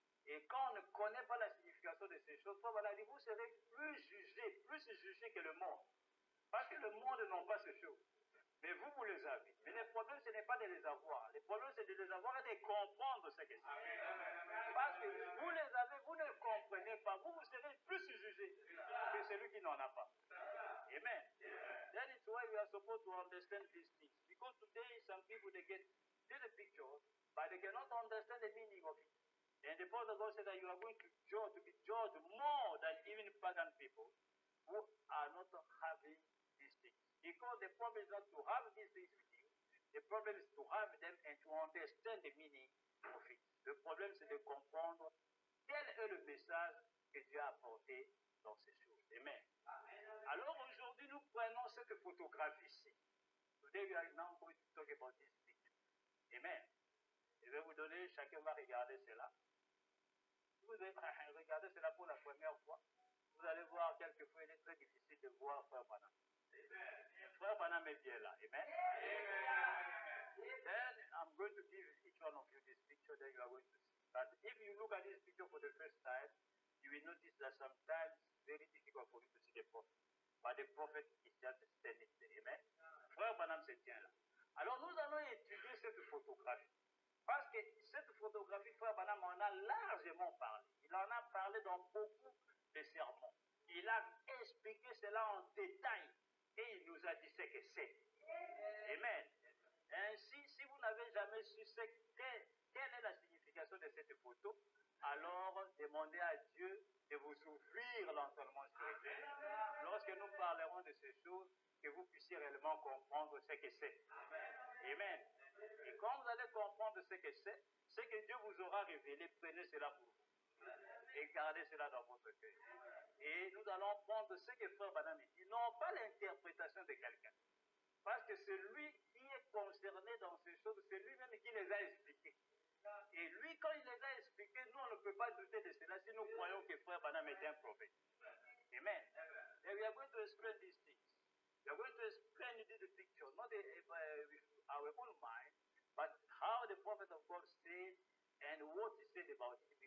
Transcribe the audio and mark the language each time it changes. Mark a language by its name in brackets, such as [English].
[French] Et quand on ne connaît pas la signification de ces choses, voilà, vous serez plus jugé que le monde. Parce que le monde n'a pas ces choses. Mais vous les avez. Mais le problème, ce n'est pas de les avoir. Le problème, c'est de les avoir et de comprendre ce que c'est. Parce que vous les avez, vous ne comprenez pas. Vous serez plus jugé que celui qui n'en a pas. Amen. [English] That is why we are supposed to understand these things. Because today, some people, they get the picture, but they cannot understand the meaning of it. And the Prophet of God said that you are going to be judged more than even pagan people who are not having these things. Because the problem is not to have these things with you. The problem is to have them and to understand the meaning of it. [French] Le problème, c'est de comprendre quel est le message que Dieu a apporté dans ces choses. Amen. Alors aujourd'hui, nous prenons cette photographie-ci. [English] Today we are now going to talk about this picture. Amen. [French] Je vais vous donner, chacun va regarder cela. Vous allez regarder cela pour la première fois. Vous allez voir, quelquefois, il est très difficile de voir Frère Branham. Frère Branham est bien là. Amen. [English] Then I'm going to give each one of you this picture that you are going to see. But if you look at this picture for the first time, you will notice that sometimes it's very difficult for you to see the prophet. But the prophet is just standing there. Amen. [French] Frère Branham se tient là. Alors nous allons étudier cette photographie. Parce que cette photographie, Frère Branham en a largement parlé. Il en a parlé dans beaucoup de sermons. Il a expliqué cela en détail et il nous a dit ce que c'est. Amen. Ainsi, si vous n'avez jamais su quelle est la signification de cette photo, alors demandez à Dieu de vous ouvrir l'entendement spirituel. Lorsque nous parlerons de ces choses, que vous puissiez réellement comprendre ce que c'est. Amen. Et quand vous allez comprendre ce que Dieu vous aura révélé, prenez cela pour vous. Et gardez cela dans votre cœur. Et nous allons prendre ce que Frère Branham dit, non pas l'interprétation de quelqu'un. Parce que c'est lui qui est concerné dans ces choses, c'est lui-même qui les a expliquées. Et lui, quand il les a expliquées, nous, on ne peut pas douter de cela si nous croyons que Frère Branham est un prophète. Amen. [English] And we are going to explain these things. We are going to explain the picture, not with our own mind, but how the prophet of God said and what he said about it.